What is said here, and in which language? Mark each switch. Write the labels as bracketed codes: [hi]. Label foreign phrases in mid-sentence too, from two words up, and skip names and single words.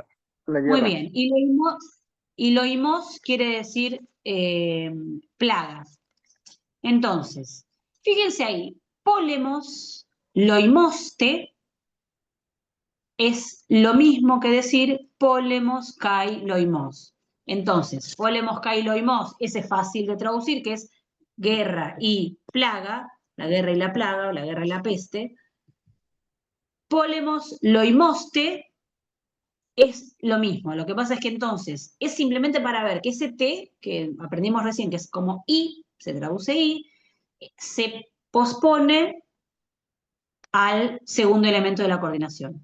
[es] La Muy guerra. bien. Y loimos quiere decir plagas. Entonces, fíjense ahí, [el] πόλεμος λοιμός τε [es] es lo mismo que decir [el] πόλεμος καὶ λοιμός. [es] Entonces, [el] πόλεμος καὶ λοιμός, [es] ese es fácil de traducir, que es guerra y plaga, la guerra y la plaga, o la guerra y la peste. [el] Πόλεμος λοιμός τε [es] es lo mismo. Lo que pasa es que entonces es simplemente para ver que ese T, que aprendimos recién, que es como I, se traduce I, se pospone al segundo elemento de la coordinación.